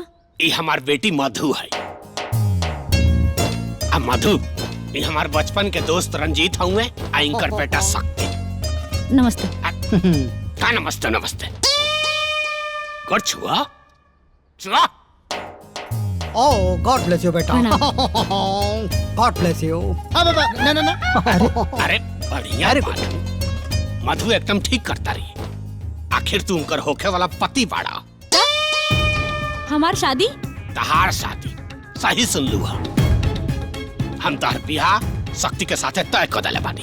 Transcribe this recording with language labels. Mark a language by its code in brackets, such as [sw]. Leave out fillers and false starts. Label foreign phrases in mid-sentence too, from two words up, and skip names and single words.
[bho] ये हमार बेटी मधु है। अब मधु, ये हमार बचपन के दोस्त रंजीत हुए, इनकर बेटा शक्ति। नमस्ते। का नमस्ते नमस्ते। कर छुआ छुआ। [en] Oh God bless you बेटा। God bless you. [bho] ना ना ना। अरे बढ़िया बात। मधु एकदम ठीक करता रही। आखिर तू उनकर होके वाला पति बाड़ा। हमार शादी? तहार शादी सही सुन लू। हम तोहर बियाह शक्ति के साथे तय कर देले बानी।